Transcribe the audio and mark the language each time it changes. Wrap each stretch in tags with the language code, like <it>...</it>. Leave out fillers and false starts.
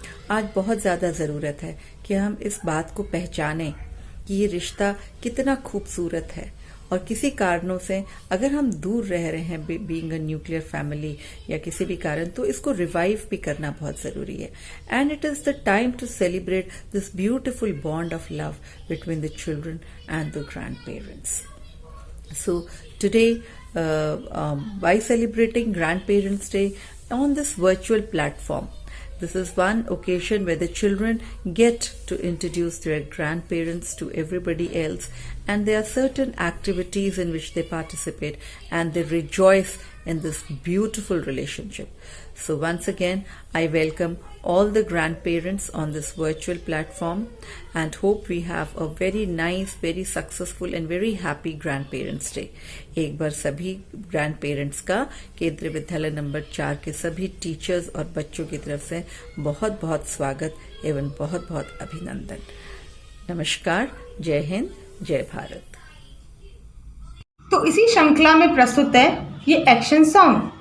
<hi>आज बहुत ज्यादा जरूरत है कि हम इस बात को पहचानें कि ये रिश्ता कितना खूबसूरत है, और किसी कारणों से अगर हम दूर रह रहे हैं,</hi> <en>being a nuclear family</en> <hi>या किसी भी कारण, तो इसको रिवाइव भी करना बहुत जरूरी है।</hi> <en>And it is the time to celebrate this beautiful bond of love between the children and the grandparents. So today, by celebrating Grandparents' Day on this virtual platform, this is one occasion where the children get to introduce their grandparents to everybody else, and there are certain activities in which they participate and they rejoice in this beautiful relationship. So once again, I welcome all the grandparents on this virtual platform and hope we have a very nice, very successful and very happy Grandparents' Day.</en> <hi>एक बार सभी grandparents का केंद्रीय विद्यालय number 4 के सभी teachers और बच्चों की तरफ से बहुत बहुत स्वागत एवं बहुत बहुत अभिनंदन। नमस्कार, जय हिंद, जय भारत। तो इसी श्रृंखला में प्रस्तुत है ये एक्शन सॉन्ग।</hi>